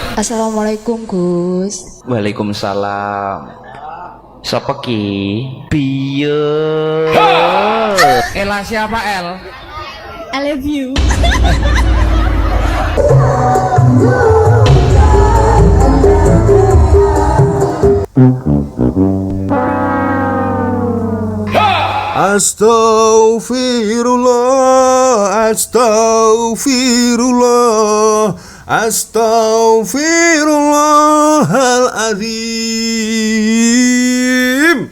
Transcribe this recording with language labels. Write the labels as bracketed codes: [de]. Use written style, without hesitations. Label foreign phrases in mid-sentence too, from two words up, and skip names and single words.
[jv] Assalamualaikum Gus. Waalaikumsalam. Sapa ki? Piye? Ela siapa El? [en] I love you. [ar] أستغفر الله، أستغفر الله، أستغفر الله العظيم.